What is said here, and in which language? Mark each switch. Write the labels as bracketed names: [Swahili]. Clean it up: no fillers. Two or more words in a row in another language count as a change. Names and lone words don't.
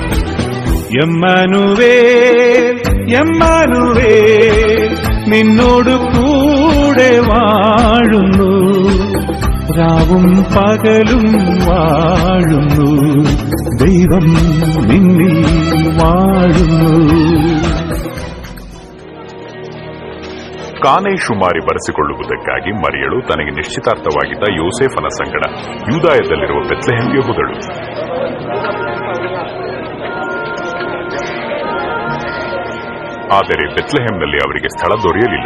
[Malayalam] എമ്മാനുവേൽ എമ്മാനുവേൽ നിന്നോട് കൂടെ വാഴുന്നു, രാവും പകലും വാഴുന്നു, ദൈവം നിന്നിൽ വാഴുന്നു. [Kannada] ಕಾನೆ ಶುಮಾರಿ ಬರೆಸಿಕೊಳ್ಳುವುದಕ್ಕಾಗಿ ಮರಿಯಳು ತನಗೆ ನಿಶ್ಚಿತಾರ್ಥವಾಗಿದ್ದ ಯೋಸೇಫನ ಸಂಗಡ ಯೂದಾಯದಲ್ಲಿರುವ ಬೆತ್ಲೆಹೆಮ್ಗೆ ಹೋದಳು. ಆದರೆ ಬೆತ್ಲೆಹೆಮ್ನಲ್ಲಿ ಅವರಿಗೆ ಸ್ಥಳ ದೊರೆಯಲಿಲ್ಲ.